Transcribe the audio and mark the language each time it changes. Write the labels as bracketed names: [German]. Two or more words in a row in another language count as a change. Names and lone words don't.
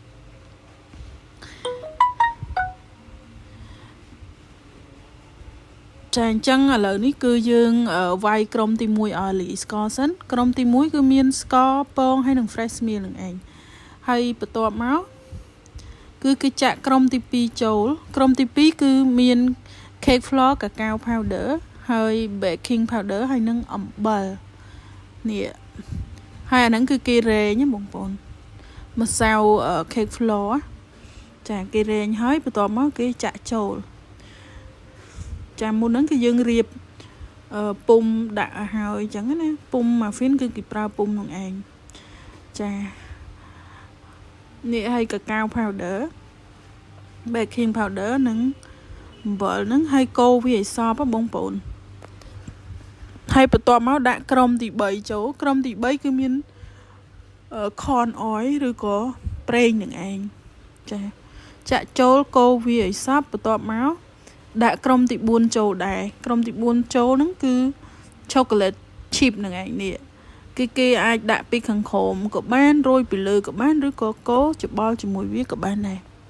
[Khmer] ចាអញ្ចឹងឥឡូវនេះគឺយើងវាយក្រុមទី1ឲ្យលីស្ករសិនក្រុមទី1គឺមានស្ករពងហើយនិង fresh meal នឹងឯងហើយបន្ទាប់មកគឺគេចាក់ក្រុមទី2ចូលក្រុមទី2គឺ មាន [English] cake flour cacao powder [Khmer] ហើយ [English] baking powder [Khmer] ហើយនិងអំបិលនេះហើយអាហ្នឹងគឺគេរែងបងប្អូនម្សៅ [English] cake flour [Khmer] ចាគេរែងហើយបន្ទាប់មកគេចាក់ចូលចាមុនហ្នឹងគឺយើងរៀបពុំដាក់ឲ្យអញ្ចឹងណាពុំ muffin គឺគេប្រើពុំនោះឯងចា នេះហើយ [English] cacao powder baking powder [Khmer] និងអំបិលហ្នឹងហើយកូរវាឲ្យសព្វបងប្អូនហើយបន្ទាប់មកដាក់ ក្រុមទី3ចូលក្រុមទី3គឺមាន [English] corn oil [Khmer] ឬក៏ប្រេងនឹងឯងចាចាក់ចូលកូរវាឲ្យសព្វបន្ទាប់មកដាក់ក្រុមទី4ចូលដែរក្រុមទី4ចូលហ្នឹងគឺ [English] chocolate chip [Khmer] នឹងឯងនេះគេអាចដាក់ពីខាងក្រោមក៏បានរោយពីលើក៏បានឬក៏កូរច្បល់ជាមួយវាក៏បានដែរ